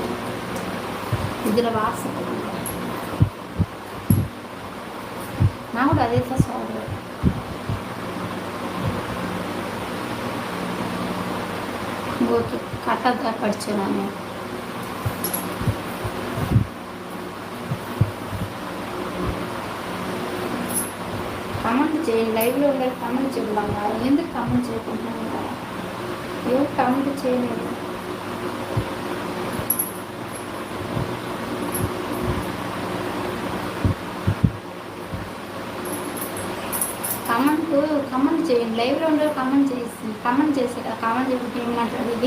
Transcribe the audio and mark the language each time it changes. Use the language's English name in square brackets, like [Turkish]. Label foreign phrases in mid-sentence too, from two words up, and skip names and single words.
[Tamil] இதில் வாட்ஸ்அப் நான் கூட அதே தான் சொல்கிறேன். ஓகே, கரெக்டாக தான் படித்தேன் நான். [Telugu] కమెంట్ చేయండి, లైవ్లో ఉండే కమెంట్ చేయకుండా ఎందుకు కమెంట్ చేయకుండా ఉంటారా? ఎవరు కమెంట్ చేయలేదు. కమెంట్ చేయండి, లైవ్లో ఉండే కమెంట్ చేసి కామెంట్ చేయకపోతే ఏం మాట్లాడేది?